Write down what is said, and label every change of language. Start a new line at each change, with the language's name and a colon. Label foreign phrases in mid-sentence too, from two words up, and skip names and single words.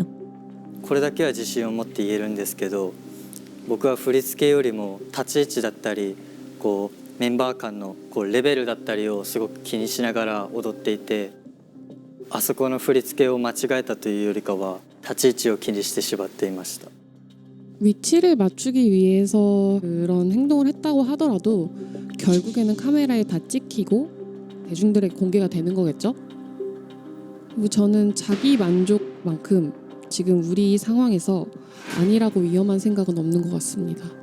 Japanese: これだけは自信を持って言えるんですけど、僕は振り付けよりも立ち位置だったりこうメンバー間のこうレベルだったりをすごく気にしながら踊っていて、あそこの振り付けを間違えたというよりかは立ち位置を気にしてしまっていました。
Korean: 위치를 맞추기 위해서 그런 행동을 했다고 하더라도 결국에는 카메라에 다 찍히고 대중들에게 공개가 되는 거겠죠? 그리고 저는 자기 만족만큼 지금 우리 상황에서 아니라고 위험한 생각은 없는 것 같습니다.